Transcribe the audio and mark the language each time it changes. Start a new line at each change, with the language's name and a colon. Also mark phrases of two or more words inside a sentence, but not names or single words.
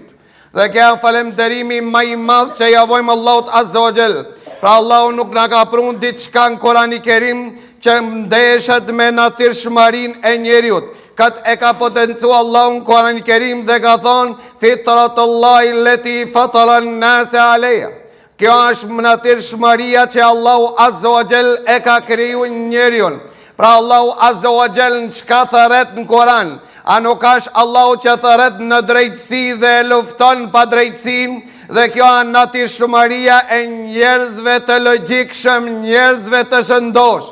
Albanian: Dhe kjo është falënderimi më i madh që ja vojmë Allahut
Arabic: عز وجل.
Albanian: Pra Allahu nuk na ka prun diçka në Kur'ani Kerim që ndeshet me natyrshmërinë e njeriut. Këtë e ka potencuar Allahu në Kur'ani Kerim dhe ka thonë:
Arabic: فطرة الله التي فطر الناس عليها.
Albanian: Kjo është natyrshmëria që Allahu
Arabic: عز وجل
Albanian: e ka krijuar njeriun. Pra Allahu
Arabic: عز وجل
Albanian: në çka thërret në Kur'an, a nuk është Allahu që thërret në drejtësi dhe lufton pa drejtësinë, dhe kjo është natyrshmëria e njerëzve të logjikshëm, njerëzve të shëndosh.